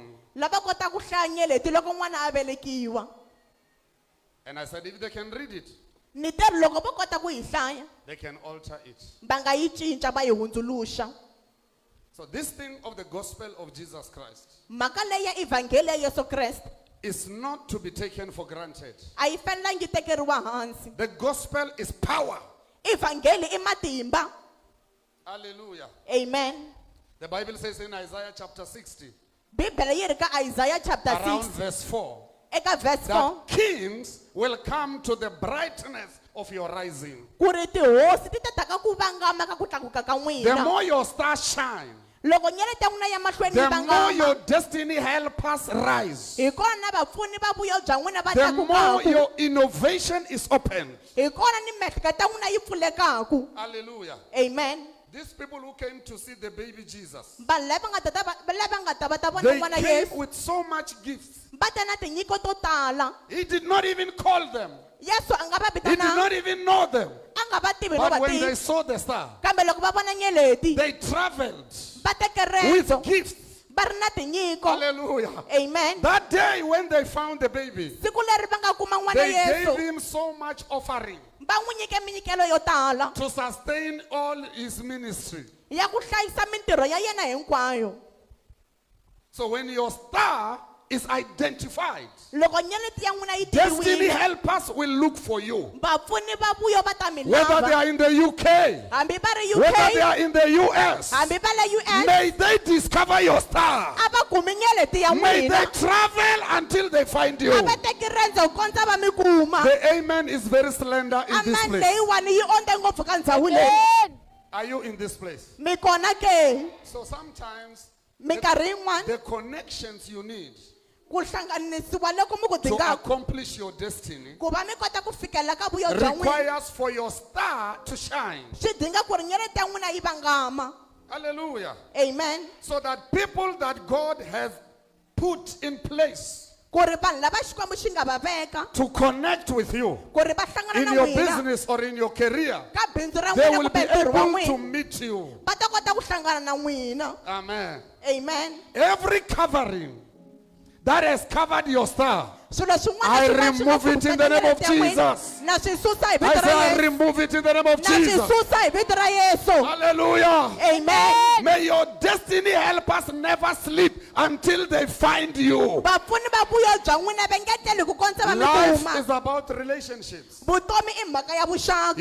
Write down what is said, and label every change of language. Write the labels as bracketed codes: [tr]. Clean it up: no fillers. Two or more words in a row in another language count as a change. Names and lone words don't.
[ts] lava kota ku hlaya nyeleti loko n'wana a velekiwa. [en] And I said, if they can read it, [ts] Ni te ri loko vo kota ku yi hlaya [en] they can alter it. [ts] va nga yi cinca va yi hundzuluxa. [en] So this thing of the gospel of Jesus Christ [ts] Mhaka leyi ya evhangeli ya Yesu Kreste [en] is not to be taken for granted. [ts] a yi fanelangi yi tekeriwa hansi. [en] The gospel is power. [ts] Evhangeli i matimba. Hallelujah. Amen. [en] The Bible says in Isaiah chapter 60, [ts] Bibele yi ri ka Isaiah chapter [en] around 6 verse 4, [ts] eka verse 4 [en] that kings will come to the brightness of your rising. [ts] ku ri tihosi ti ta ka ku vangama ka ku tlakuka ka [en] The [ts] n'wina. [en] more your stars shine, [ts] Loko nyeleti ya n'wina ya mahlweni yi [en] the more your [ts] vangama [en] destiny helpers rise. [ts] hi kona vapfuni va vuyo bya n'wina va [en] The more [ts] tlakukaku. [en] your innovation is opened. [ts] Hi kona ni miehleketo ya n'wina yi pfulekaku. Hallelujah. Amen. [en] These people who came to see the baby Jesus, [ts] Vanhu lava nga ta va ta vona [en] they [ts] n'wana [en] came [ts] Yesu [en] with so much gifts. [ts] va ta na tinyiko to tala. [en] He did not even call them. [ts] Yesu a nga va [en] He did [ts] vitana [en] not even know them. [ts] a nga va tivi no [en] But [ts] va [en] when they [ts] tivi. [en] saw the star, [ts] Kambe loko va vona nyeleti [en] they traveled [ts] va teke [en] with [ts] rendzo [en] gifts. [ts] va ri na tinyiko. Hallelujah. Amen. [en] That day when they found the baby, [ts] Siku leri va nga kuma n'wana [en] they gave [ts] Yesu [en] him so much offering [ts] va n'wi nyike minyikelo yo tala [en] to sustain all his ministry. [ts] ya ku hlayisa mintirho ya yena hinkwayo. [en] So when your star is identified, [ts] Loko nyeleti ya n'wina yi [en] destiny [ts] tiviwile [en] helpers will look for you. [ts] vapfuni va vuyo va ta mi [en] Whether they [ts] lava. [en] are in the UK, [ts] Hambi va ri [en] whether they [ts] UK [en] are in the US, [ts] hambi va le US [en] may they discover your star. [ts] a va kumi nyeleti ya [en] May they [ts] n'wina [en] travel until they find you. [ts] a va teki rendzo ku kondza va mi kuma. [en] The amen is very slender in this [ts] Amen [en] place. [ts] leyiwani yi onde ngopfu ka ndhawu leyi. [en] Are you in this place? [ts] Mi kona ke [en] So sometimes [ts] minkarhi yin'wana [en] the connections you need [ts] ku hlanganisiwa loko mi ku [en] to [ts] dingaku [en] accomplish your destiny [ts] ku va mi kota ku fikelela ka vuyo bya n'wina [en] requires for your star to shine. [ts] swi dinga ku ri nyeleti ya n'wina yi vangama. Hallelujah. Amen. [en] So that people that God has put in place [ts] Ku ri vanhu lava xikwembu xi nga va veka [en] to connect with you [ts] ku ri va hlangana [en] in [ts] na [en] your [ts] n'wina [en] business or in your career, [ts] ka bindzu ra [en] they [ts] n'wina [en] will be [ts] kumbe ntirho wa [en] able to [ts] n'wina [en] meet you. [ts] va ta kota ku hlangana na n'wina. Amen. Amen. [en] Every covering that has covered your star, [ts] Swilo swin'wana [en] I [ts] swin'wana swi nga [en] remove it in the name of [ts] nyeleti ya n'wina. [en] Jesus. [ts] Na swi susa hi [en] I [ts] vito [en] say [ts] ra [en] I [ts] Yesu. [en] remove it in the name of [ts] Na swi [en] Jesus. [ts] susa hi vito ra Yesu. Hallelujah. Amen. [en] May your destiny helpers never sleep until they find you. [ts] Vapfuni va vuyo bya n'wina va nge tleli ku kondza va mi [en] Life [ts] kuma. [en] is about relationships. [ts] Vutomi i mhaka ya vuxaka.